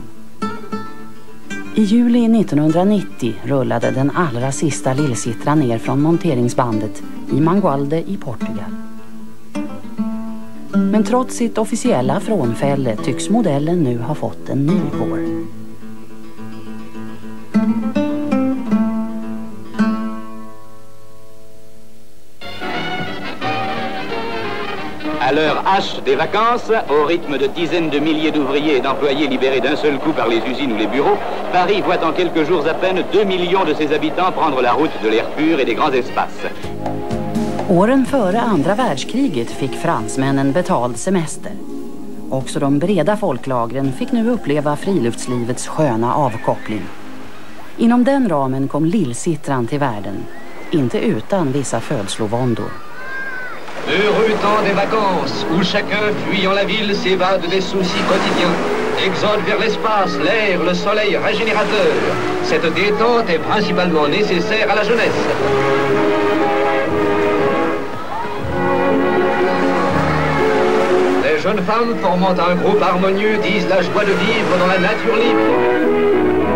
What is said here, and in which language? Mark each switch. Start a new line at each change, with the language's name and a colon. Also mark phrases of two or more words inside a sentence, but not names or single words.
Swedish: I juli 1990 rullade den allra sista lillsittran ner från monteringsbandet i Mangualde i Portugal. Men trots sitt officiella frånfälle tycks modellen nu ha fått en ny vår.
French: À l'heure H des vacances, au rythme de dizaines de milliers d'ouvriers et d'employés libérés d'un seul coup par les usines ou les bureaux, Paris voit en quelques jours à peine 2 millions de ses habitants prendre la route de l'air pur et des grands espaces.
Swedish: Åren före andra världskriget fick fransmännen betald semester. Också de breda folklagren fick nu uppleva friluftslivets sköna avkoppling. Inom den ramen kom lillsittran till världen, inte utan vissa födslovåndor.
French: Heureux temps des vacances, où chacun, fuyant la ville, s'évade des soucis quotidiens, exode vers l'espace, l'air, le soleil régénérateur. Cette détente est principalement nécessaire à la jeunesse. Les jeunes femmes formant un groupe harmonieux disent la joie de vivre dans la nature libre.